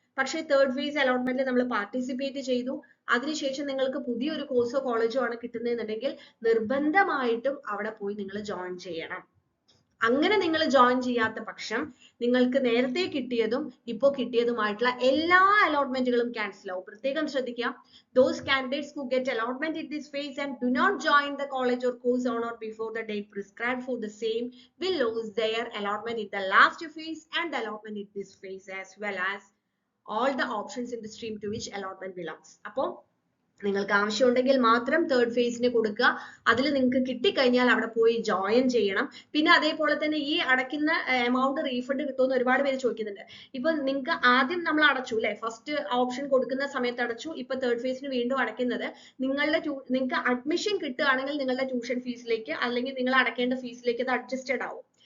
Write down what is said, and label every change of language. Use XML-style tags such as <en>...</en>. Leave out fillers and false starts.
<ml>പക്ഷേ third phase അലോട്ട്മെന്റിൽ നമ്മൾ participate ചെയ്തു, അതിനുശേഷം നിങ്ങൾക്ക് പുതിയൊരു കോഴ്സോ കോളേജോ ആണ് കിട്ടുന്നതെന്നുണ്ടെങ്കിൽ നിർബന്ധമായിട്ടും അവിടെ പോയി നിങ്ങൾ ജോയിൻ ചെയ്യണം. അങ്ങനെ നിങ്ങൾ ജോയിൻ ചെയ്യാത്ത പക്ഷം നിങ്ങൾക്ക് നേരത്തെ കിട്ടിയതും ഇപ്പോ കിട്ടിയതുമായിട്ടുള്ള എല്ലാ അലോട്ട്മെന്റുകളും ക്യാൻസൽ ആവും. പ്രത്യേകം ശ്രദ്ധിക്കുക.</ml> <en>Those candidates who get allotment in this phase and do not join the college or course on or before the date prescribed for the same will lose their allotment in the last phase and the allotment in this phase, as well as all the options in the stream to which allotment belongs.</en> <ml>അപ്പോൾ നിങ്ങൾക്ക് ആവശ്യമുണ്ടെങ്കിൽ മാത്രം third ഫേസിന് കൊടുക്കുക. അതിൽ നിങ്ങൾക്ക് കിട്ടിക്കഴിഞ്ഞാൽ അവിടെ പോയി ജോയിൻ ചെയ്യണം. പിന്നെ അതേപോലെ തന്നെ ഈ അടയ്ക്കുന്ന എമൗണ്ട് റീഫണ്ട് കിട്ടുമെന്ന് ഒരുപാട് പേര് ചോദിക്കുന്നുണ്ട്. ഇപ്പൊ നിങ്ങൾക്ക് ആദ്യം നമ്മൾ അടച്ചു അല്ലെ, ഫസ്റ്റ് ഓപ്ഷൻ കൊടുക്കുന്ന സമയത്ത് അടച്ചു, ഇപ്പൊ തേർഡ് ഫേസിന് വീണ്ടും അടയ്ക്കുന്നത് നിങ്ങൾക്ക് അഡ്മിഷൻ കിട്ടുകയാണെങ്കിൽ നിങ്ങളുടെ ട്യൂഷൻ ഫീസിലേക്ക് അല്ലെങ്കിൽ നിങ്ങൾ അടയ്ക്കേണ്ട ഫീസിലേക്ക് അത് അഡ്ജസ്റ്റഡ് ആവും.</ml>